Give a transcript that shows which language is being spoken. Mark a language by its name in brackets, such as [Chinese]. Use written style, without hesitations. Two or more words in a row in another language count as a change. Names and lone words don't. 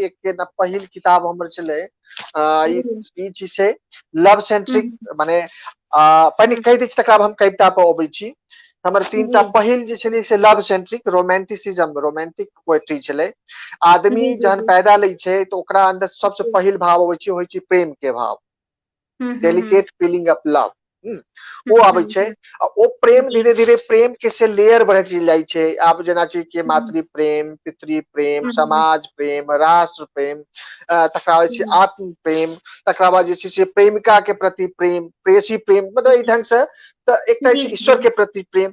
[Maithili] एक के पहिल किताब हमर छलै ई चीज छै [English] love centric, [Maithili] माने पहिने कहि दै छी तकरा बाद हम कविता पर अबै छी। हमर 3टा पहिल जे छलै से [English] love centric romanticism, romantic poetry [Maithili] छलै। आदमी जहन पैदा लै छै तो ओकरा अंदर सबसे पहिल भाव अबै छै, होइ छै प्रेम के भाव, [English] delicate feeling of love [Maithili] ओ आबै छै। ओ प्रेम धीरे धीरे प्रेम के से लेयर बढ़त जाइ छै। आब जेना छै कि मातृ प्रेम, पितृ प्रेम, समाज प्रेम, राष्ट्र प्रेम, तकरा बाद छै आत्म प्रेम, तकरा बाद जे छै से प्रेमिका के प्रति प्रेम, प्रेयसी प्रेम, मतलब ई ढंग से एकटा छै ईश्वर के प्रति प्रेम।